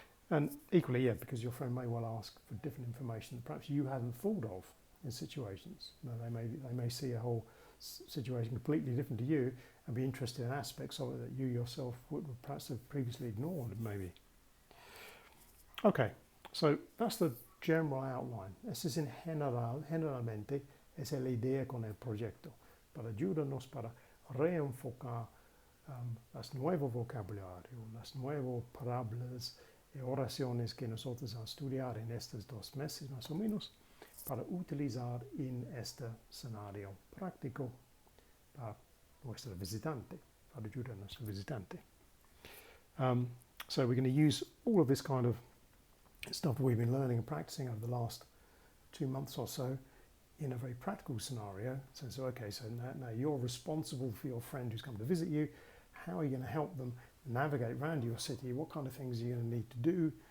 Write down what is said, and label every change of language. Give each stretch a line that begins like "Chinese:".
English: And equally, because your friend may well ask for different information that perhaps you hadn't thought of in situations. They may see a whole situation completely different to you and be interested in aspects of it that you yourself would perhaps have previously ignored, maybe. Okay, so that's the general outline.
Spanish: Esa es en general, generalmente, esa es la idea con el proyecto, para ayudarnos para reenfocar los nuevos vocabularios, las nuevas palabras y oraciones que nosotros vamos a estudiar en estos 2 meses más o menos, para utilizar en este escenario práctico para nuestro visitante, para ayudar a nuestro visitante.
English: So we're going to use all of this kind of stuff that we've been learning and practicing over the last 2 months or so in a very practical scenario. So okay, so now you're responsible for your friend who's come to visit you. How are you going to help them navigate around your city? What kind of things are you going to need to do?